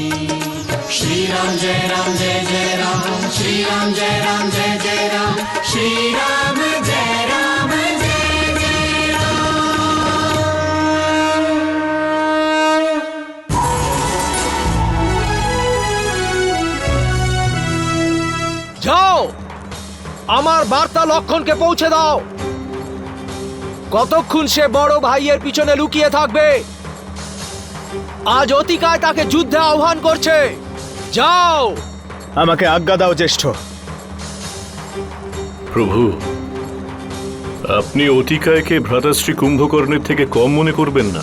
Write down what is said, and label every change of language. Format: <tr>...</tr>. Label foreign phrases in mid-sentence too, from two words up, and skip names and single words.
<hi>श्री राम जय राम जय जय राम, श्री राम जय राम जय जय राम, श्री राम जय राम जय जय राम।</hi> <bn>যাও, আমার বার্তা লক্ষণকে পৌঁছে দাও। কতক্ষণ সে বড় ভাইয়ের পিছনে লুকিয়ে থাকবে? আজ অতিকায় তাকে যুদ্ধে আহ্বান করছে। যাও। আমাকে আজ্ঞা দাও জ্যেষ্ঠ। প্রভু, আপনি অতিকায়কে ভ্রাতাশ্রী কুম্ভকর্ণের থেকে কম মনে করবেন না।</bn>